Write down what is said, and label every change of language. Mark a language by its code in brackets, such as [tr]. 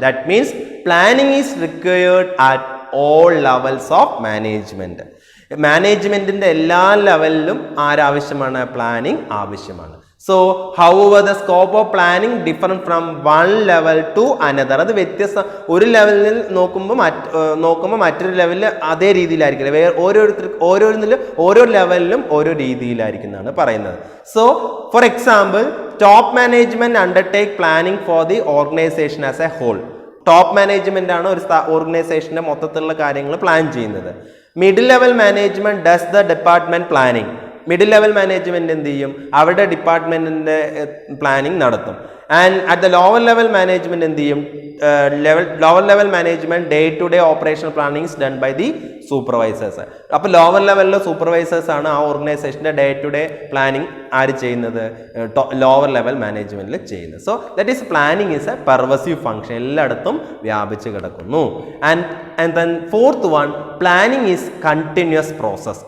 [en] That means planning is required at all levels of management. [ml] മാനേജ്മെന്റിന്റെ എല്ലാ ലെവലിലും ആരാവശ്യമാണ്, planning ആവശ്യമാണ്. [en] So however the scope of planning different from one level to another. [ml] അത് വ്യത്യസ്ത, ഒരു ലെവലിൽ നോക്കുമ്പോൾ മറ്റൊരു ലെവലിൽ അതേ രീതിയിലായിരിക്കില്ല. ഓരോന്നിലും ഓരോ ലെവലിലും ഓരോ രീതിയിലായിരിക്കും എന്നാണ് പറയുന്നത്. [en] So for example, top management undertake planning for the organisation as a whole. [ml] Top management ആണ് ഒരു ഓർഗനൈസേഷന്റെ മൊത്തത്തിലുള്ള കാര്യങ്ങൾ പ്ലാൻ ചെയ്യുന്നത്. [en] Middle level management does the department planning. [ml] Middle level management എന്ത് ചെയ്യും, അവരുടെ ഡിപ്പാർട്ട്മെന്റിന്റെ പ്ലാനിങ് നടത്തും. [en] and at the lower level management [ml] എന്ത് ചെയ്യും, [en] Lower level management day to day operational planning done by the supervisors. [ml] അപ്പോൾ ലോവർ ലെവലിലെ സൂപ്പർവൈസേഴ്സ് ആണ് ആ ഓർഗനൈസേഷന്റെ ഡേ ടു ഡേ പ്ലാനിങ് ആര് ചെയ്യുന്നത്, ലോവർ ലെവൽ മാനേജ്മെന്റിൽ ചെയ്യുന്നത്. [en] so that is planning is a pervasive function, [ml] എല്ലായിടത്തും വ്യാപിച്ച് കിടക്കുന്നു. [en] And then fourth one, planning is continuous process.